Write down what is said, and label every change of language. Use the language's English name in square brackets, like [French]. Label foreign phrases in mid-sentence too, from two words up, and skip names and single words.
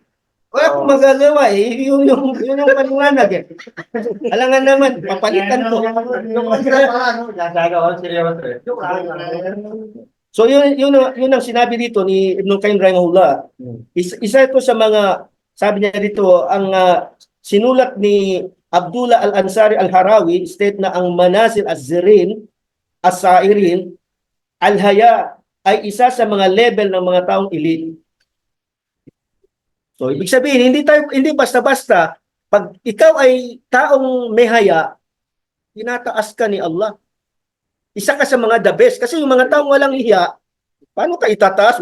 [Filipino] Wala akong magagawa eh. Yun yung paliwanag eh. Alangan naman, papalitan ko. So yun ang sinabi dito ni Ibn Qayyim rahimahullah. Isa ito sa mga, sabi niya dito, ang sinulat ni Abdullah Al-Ansari Al-Harawi, state na ang Manazil Az-Zirin, As-Sairin, Al-Haya ay isa sa mga level ng mga taong elite. So, ibig sabihin, hindi basta-basta, pag ikaw ay taong may haya, tinataas ka ni Allah. Isa ka sa mga [English] the best. [Filipino] Kasi yung mga taong walang hiya, paano ka itataas?